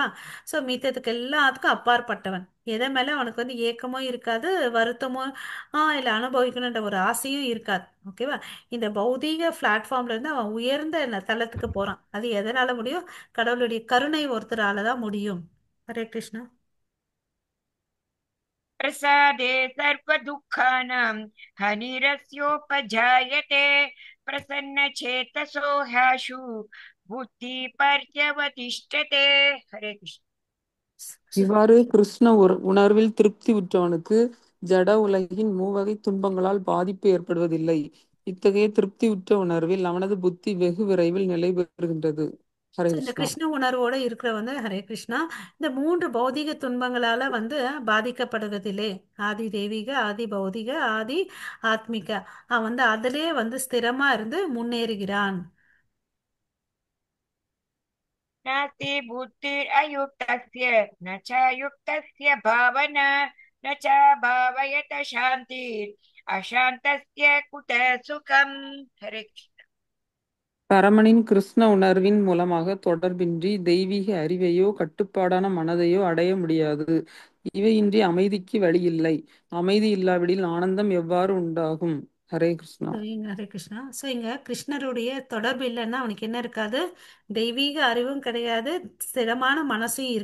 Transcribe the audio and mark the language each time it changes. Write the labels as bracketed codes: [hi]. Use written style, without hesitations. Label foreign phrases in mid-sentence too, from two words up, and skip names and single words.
[ta] ஸோ மித்ததுக்கு எல்லாத்துக்கும் அப்பாற்பட்டவன். எதை மேலே அவனுக்கு வந்து ஏக்கமோ இருக்காது, வருத்தமோ இல்லை அனுபவிக்கணுன்ற ஒரு ஆசையும் இருக்காது. ஓகேவா? இந்த பௌதீக பிளாட்ஃபார்ம்ல இருந்து அவன் உயர்ந்த தளத்துக்கு போறான். அது எதனால முடியும், கடவுளுடைய கருணை ஒருத்தரால தான் முடியும். ஹரே கிருஷ்ணா. [sa] प्रसादे सर्वदुःखानां हनिरस्योपजायते प्रसन्नचेतसो ह्याशु बुद्धिपर्यवतिष्ठते. हरे कृष्ण. [ta] இவ்வாறு கிருஷ்ண உணர்வில் திருப்தி உற்றவனுக்கு ஜட உலகின் மூவகை துன்பங்களால் பாதிப்பு ஏற்படுவதில்லை. இத்தகைய திருப்தி உற்ற உணர்வில் அவனது புத்தி வெகு விரைவில் நிலை பெறுகின்றது. ஹரே ஸோ இந்த கிருஷ்ணா. கிருஷ்ண உணர்வோடு இருக்கிற வந்து ஹரே கிருஷ்ணா இந்த மூன்று பௌதிக துன்பங்களால வந்து பாதிக்கப்படுவதில்லை. ஆதி தெய்வீக, ஆதி பௌதிக, ஆதி ஆத்மிக. அவன் வந்து அதிலே வந்து ஸ்திரமா இருந்து முன்னேறுகிறான். [sa] नास्ति बुद्धिरयुक्तस्य न च युक्तस्य भावना न च भावयत शान्तिर् अशान्तस्य कुतः सुखम्. हरे कृष्ण. [ta] பரமனின் கிருஷ்ண உணர்வின் மூலமாக தொடர்பின்றி தெய்வீக அறிவையோ கட்டுப்பாடான மனதையோ அடைய முடியாது. இவையின்றி அமைதிக்கு வழி இல்லை. அமைதி இல்லாவிடில் ஆனந்தம் எவ்வாறு உண்டாகும்? ஹரே கிருஷ்ணா. ஸோ இங்க ஹரே கிருஷ்ணா. ஸோ இங்க கிருஷ்ணருடைய தொடர்பு இல்லைன்னா அவனுக்கு என்ன இருக்காது, தெய்வீக அறிவும் கிடையாது, ஸ்திரமான மனசும் இருக்காது.